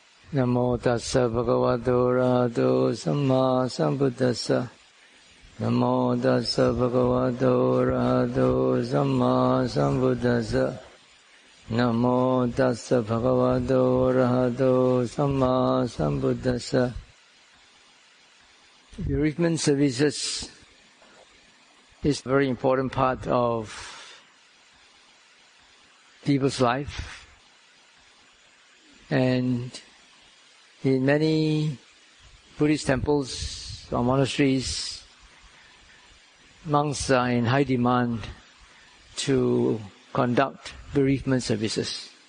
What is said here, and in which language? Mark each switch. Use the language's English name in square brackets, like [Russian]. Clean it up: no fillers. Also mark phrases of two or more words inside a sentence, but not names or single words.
[Pali] Namo tassa bhagavato arahato samma sambuddhassa. Namo tassa bhagavato arahato samma sambuddhassa. Namo tassa bhagavato arahato samma sambuddhassa. [English] Bereavement services is a very important part of people's life, and in many Buddhist temples or monasteries, monks are in high demand to conduct bereavement services.